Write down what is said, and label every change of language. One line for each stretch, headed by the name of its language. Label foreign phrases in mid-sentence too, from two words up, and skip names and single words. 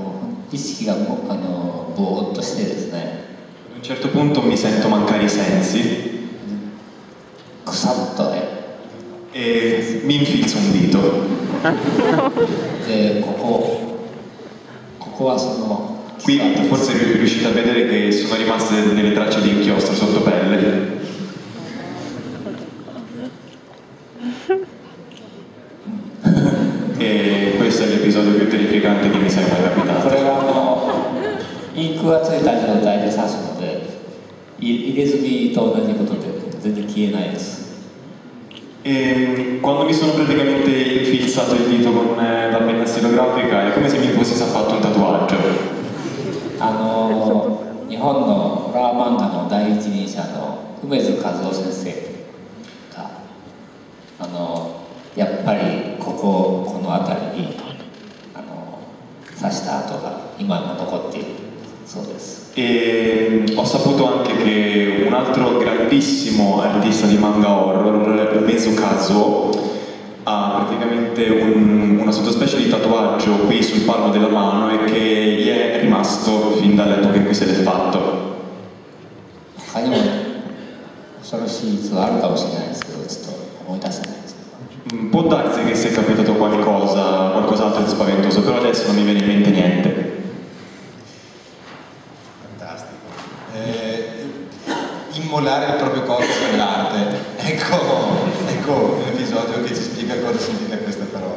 Italian: A un certo punto mi sento mancare i sensi e mi infilzo un dito. Qui forse riuscite a vedere che sono rimaste delle tracce di inchiostro sotto pelle. E questo è l'episodio più terrificante che mi sia mai capitato.
Japanese: これはインクがついた状態で刺すので、入れ墨と同じことで全然消えないです。
Italian: E quando mi sono praticamente infilzato il dito con la penna stilografica è come se mi fossi fatto un tatuaggio.
Japanese: 日本のホラー漫画の第一人者の梅津和夫先生がやっぱりこの辺りに刺した跡が今も残っているそうです。
Italian: E ho saputo anche che un altro grandissimo artista di manga horror, Umezu Kazuo, ha praticamente una sottospecie di tatuaggio qui sul palmo della mano e che gli è rimasto fin dall'epoca in cui se l'è fatto.
Japanese: 他にも恐ろしい逸話あるかもしれないですけど、ちょっと思い出せないですけど。
Italian: Può darsi che sia capitato qualcos'altro di spaventoso, però adesso non mi viene in mente niente. Immolare il proprio corpo per l'arte, ecco un episodio che ci spiega cosa significa questa parola.